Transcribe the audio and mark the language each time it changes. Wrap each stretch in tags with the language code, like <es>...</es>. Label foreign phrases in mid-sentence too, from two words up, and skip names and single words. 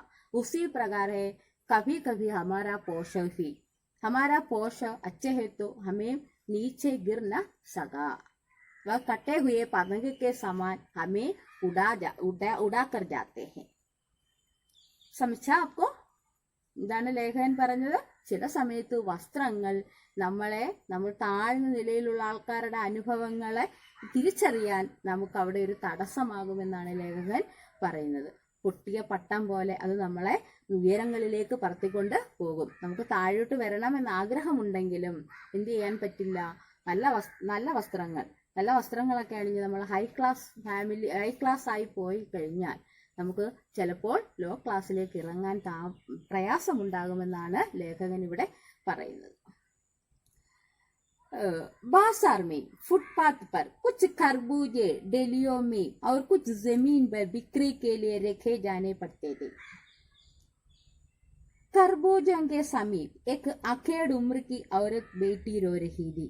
<hi>उसी प्रकार है कभी कभी हमारा पोशाक अच्छे है तो हमें नीचे गिर न सका। वह कटे हुए पतंग के समान हमें उड़ा कर जाते हैं। समझा आपको?</hi> <ml>ഇതാണ് ലേഖകൻ പറഞ്ഞത്. ചില സമയത്ത് വസ്ത്രങ്ങൾ നമ്മൾ താഴ്ന്ന നിലയിലുള്ള ആൾക്കാരുടെ അനുഭവങ്ങളെ തിരിച്ചറിയാൻ നമുക്ക് അവിടെ ഒരു തടസ്സമാകുമെന്നാണ് ലേഖകൻ പറയുന്നത്. പൊട്ടിയ പട്ടം പോലെ അത് നമ്മളെ ഉയരങ്ങളിലേക്ക് പറത്തിക്കൊണ്ട് പോകും. നമുക്ക് താഴോട്ട് വരണമെന്ന് ആഗ്രഹമുണ്ടെങ്കിലും എന്ത് ചെയ്യാൻ പറ്റില്ല. നല്ല വസ്ത്രങ്ങളൊക്കെ അണിഞ്ഞ് നമ്മൾ</ml> <en>high class</en> <ml>ആയി പോയി കഴിഞ്ഞാൽ നമുക്ക് ചിലപ്പോൾ ലോ ക്ലാസ്സിലേക്ക് ഇറങ്ങാൻ പ്രയാസമുണ്ടാകുമെന്നാണ് ലേഖകൻ ഇവിടെ പറയുന്നത്.</ml> <hi>बाजार में फुटपाथ पर कुछ खरबूजे डेलियों में और कुछ जमीन पर बिक्री के लिए रखे जाने पड़ते थे. खरबूजों के समीप एक अखेड़ उम्र की औरत बैठी रो रही थी.</hi>